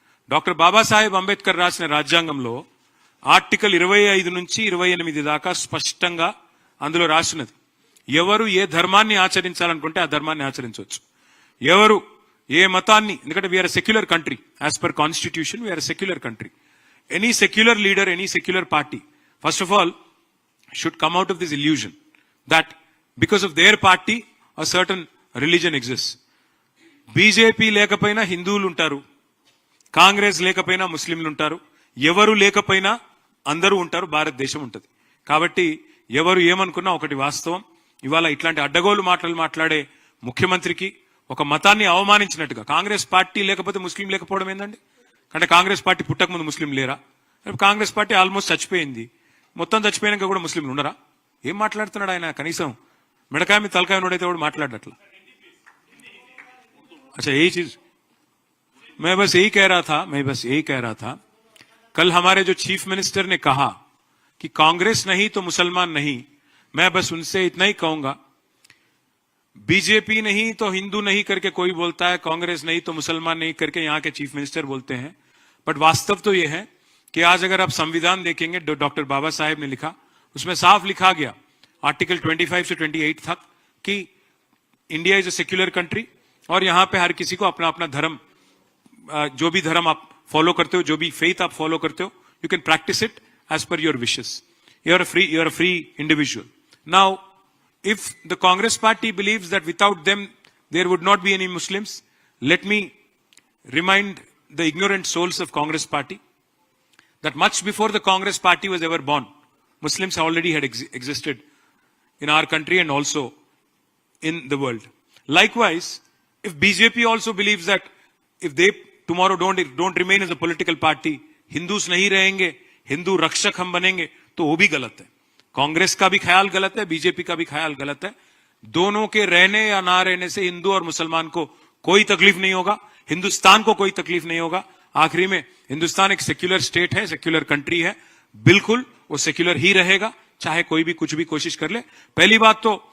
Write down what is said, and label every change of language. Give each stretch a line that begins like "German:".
Telugu: Doctor Babasaheb Ambedkar రాసిన రాజ్యాంగంలో article 25 నుంచి 28 దాకా స్పష్టంగా అందులో రాసినది, ఎవరు ఏ ధర్మాన్ని ఆచరించాలనుకుంటే ఆ ధర్మాన్ని ఆచరించవచ్చు, ఎవరు ఏ మతాన్ని, ఎందుకంటే
English: We are secular country, as per constitution we are secular country. Any secular leader, any secular party first of all should come out of this illusion that because of their party a certain religion exists.
Telugu: BJP లేకపోయినా హిందువులు ఉంటారు, కాంగ్రెస్ లేకపోయినా ముస్లింలు ఉంటారు, ఎవరు లేకపోయినా అందరూ ఉంటారు, భారతదేశం ఉంటుంది. కాబట్టి ఎవరు ఏమనుకున్నా ఒకటి వాస్తవం, ఇవాళ ఇట్లాంటి అడ్డగోలు మాటలు మాట్లాడే ముఖ్యమంత్రికి ఒక మతాన్ని అవమానించినట్టుగా, కాంగ్రెస్ పార్టీ లేకపోతే ముస్లిం లేకపోవడం ఏందండి? అంటే కాంగ్రెస్ పార్టీ పుట్టకముందు ముస్లిం లేరా? కాంగ్రెస్ పార్టీ ఆల్మోస్ట్ చచ్చిపోయింది, మొత్తం చచ్చిపోయినాక కూడా ముస్లింలు ఉండరా? ఏం మాట్లాడుతున్నాడు ఆయన? కనీసం మిడకాయ మీద తలకాయ నోడైతే కూడా మాట్లాడట్లా.
Hindi: अच्छा यही चीज मैं बस यही कह रहा था कल हमारे जो चीफ मिनिस्टर ने कहा कि कांग्रेस नहीं तो मुसलमान नहीं, मैं बस उनसे इतना ही कहूंगा, बीजेपी नहीं तो हिंदू नहीं करके कोई बोलता है, कांग्रेस नहीं तो मुसलमान नहीं करके यहाँ के चीफ मिनिस्टर बोलते हैं. बट वास्तव तो यह है कि आज अगर आप संविधान देखेंगे, डॉक्टर बाबा साहेब ने लिखा, उसमें साफ लिखा गया आर्टिकल 25 से 28 तक कि
English: India is a secular country
Hindi: और यहाँ पे हर किसी को अपना अपना धर्म, जो भी धर्म आप फॉलो करते हो, जो भी फेथ आप फॉलो करते हो,
English: You can practise it as per your wishes. You are a free individual. Now if the Congress party believes that without them there would not be any Muslims, let me remind the ignorant souls of Congress party that much before the Congress party was ever born, Muslims already had existed in our country and also in the world. Likewise, if BJP also believes that if they tomorrow don't remain as a political party, Hindus
Hindi: nahi rahenge, Hindu rakshak hum banenge, to wo bhi galat hai. Congress का भी ख्याल गलत है, BJP का भी ख्याल गलत है. दोनों के रहने या ना रहने से हिंदू और मुसलमान को कोई तकलीफ नहीं होगा, हिंदुस्तान को कोई तकलीफ नहीं होगा. आखिरी में हिंदुस्तान एक सेक्युलर स्टेट है, सेक्युलर कंट्री है, बिल्कुल वो सेक्युलर ही रहेगा, चाहे कोई भी कुछ भी कोशिश कर ले. पहली बात तो